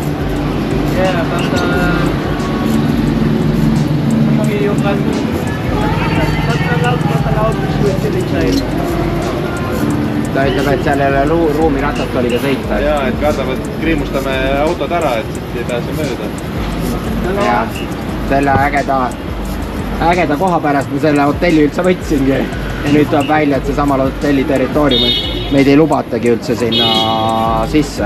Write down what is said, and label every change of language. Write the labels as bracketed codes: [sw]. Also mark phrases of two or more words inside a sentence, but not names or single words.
[en] Yeah, but you can not allowed to switch inside. [et] Ta ütleb, et seal ei ole ruumi ratastoliga sõita. Jaa, et kardame, et kriimustame autod ära, et siit ei pääse mööda. Ja selle ägeda koha pärast ma selle hotelli üldse võtsingi. Ja nüüd tuleb välja, et see samal hotelli territoorium, meid ei lubatagi üldse sinna sisse.